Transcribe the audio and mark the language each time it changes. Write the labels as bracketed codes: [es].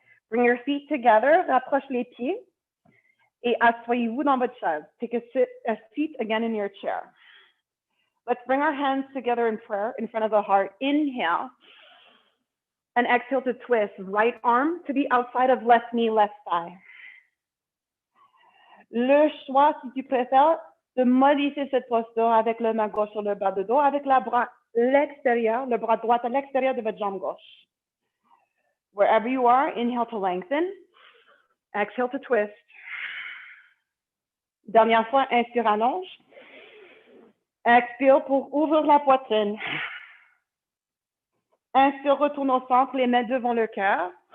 [en] Bring your feet together, [fr] rapproche les pieds, et asseyez-vous dans votre chaise. [en] Take a seat again in your chair. Let's bring our hands together in prayer in front of the heart. Inhale, and exhale to twist. Right arm to the outside of left knee, left thigh. [fr] Le choix, si tu préfères, de modifier cette posture avec le main gauche sur le bas de dos, avec la bras l'extérieur, le bras droit à l'extérieur de votre jambe gauche. [en] Wherever you are, inhale to lengthen. Exhale to twist. [fr] Dernière fois, inspire, allonge. Expire pour ouvrir la poitrine. Inspire, retourne au centre, les mains devant le cœur.